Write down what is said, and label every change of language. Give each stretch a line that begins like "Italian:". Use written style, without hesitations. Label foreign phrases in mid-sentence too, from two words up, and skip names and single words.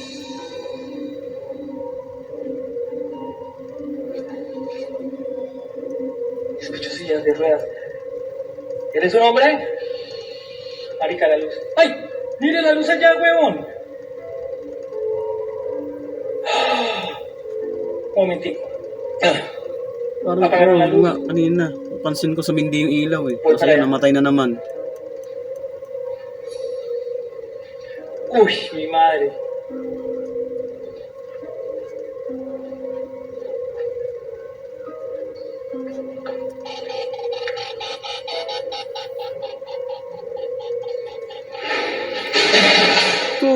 Spanish: Escucho sillas de ruedas. ¿Eres un hombre? Marica, la luz. ¡Ay! Mira la luz allá, huevón. Momentico.
Filipino: Parang
Spanish: Apagaron la luz.
Filipino: nga, kanina. Pansin ko sumindi yung ilaw eh. Kasi yun, namatay na naman.
Spanish: Uy, mi madre.
Filipino: Ito.